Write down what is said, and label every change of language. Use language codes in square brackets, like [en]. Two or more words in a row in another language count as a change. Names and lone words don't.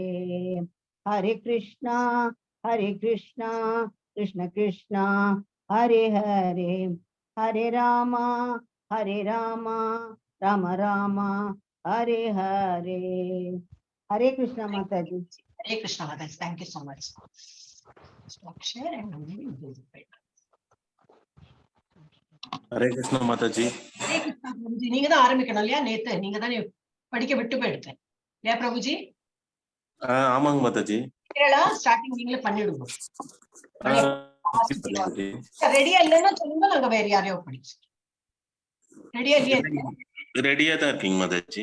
[sa] हरे कृष्ण कृष्ण कृष्ण हरे हरे हरे राम राम राम हरे हरे. [hi] हरे कृष्ण माताजी. हरे कृष्णा माताजी. [en] thank you so much. Stop share and [hi] हरे कृष्णा माताजी. हरे कृष्णा प्रभुजी. [ta] நீங்க தான் ஆரம்பிக்கணும் இல்லையா? நேத்து நீங்க தானே படிக்க விட்டு போயிடுங்க இல்லையா பிரபுஜி? ஆமாங்க மாதாஜி. கேளா ஸ்டார்டிங் நீங்களே பண்ணிடுங்க. ரெடியா இல்லன்னா சொல்லுங்க, நாங்க வேற யாரையோ படிச்சு. ரெடியா இல்லையா? ரெடியா தான் இருக்கீங்க மாதாஜி.